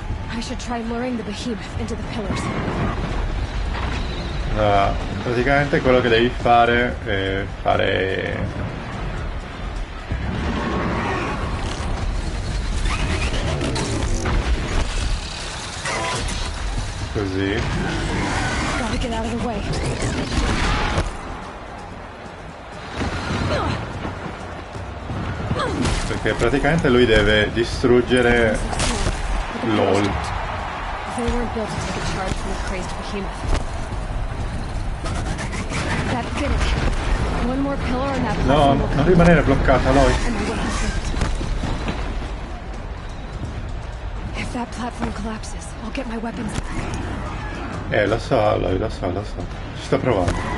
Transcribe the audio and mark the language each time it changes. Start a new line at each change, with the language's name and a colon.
English: I should try luring the behemoth into the pillars.
Italian: Praticamente quello che devi fare è fare così.
English: Gotta get out of the way.
Italian: Perché praticamente lui deve distruggere LOL.
English: They weren't built to take a charge from a crazed behemoth. That did it. One more pillar and that
Italian: No, non rimanere bloccata, Lois.
English: If that platform collapses, I'll get my weapons back.
Italian: Lo so, Aloy, lo so. Ci sto provando.